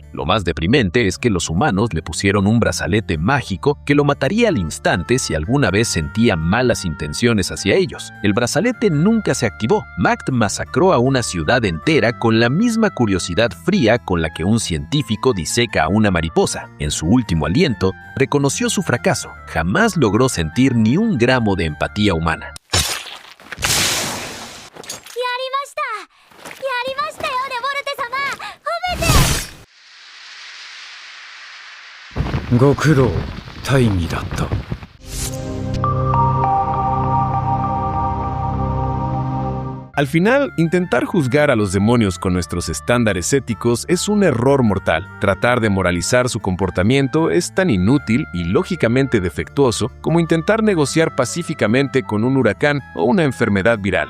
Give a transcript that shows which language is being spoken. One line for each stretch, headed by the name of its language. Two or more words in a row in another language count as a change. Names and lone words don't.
Spanish: Lo más deprimente es que los humanos le pusieron un brazalete mágico que lo mataría al instante si alguna vez sentía malas intenciones hacia ellos. El brazalete nunca se activó. Magd masacró a una ciudad entera con la misma curiosidad fría con la que un científico diseca a una mariposa. En su último aliento, reconoció su fracaso. Jamás logró sentir ni un gramo de empatía humana.
Japanese: ご苦労、大義だった。
Spanish: Al final, intentar juzgar a los demonios con nuestros estándares éticos es un error mortal. Tratar de moralizar su comportamiento es tan inútil y lógicamente defectuoso como intentar negociar pacíficamente con un huracán o una enfermedad viral.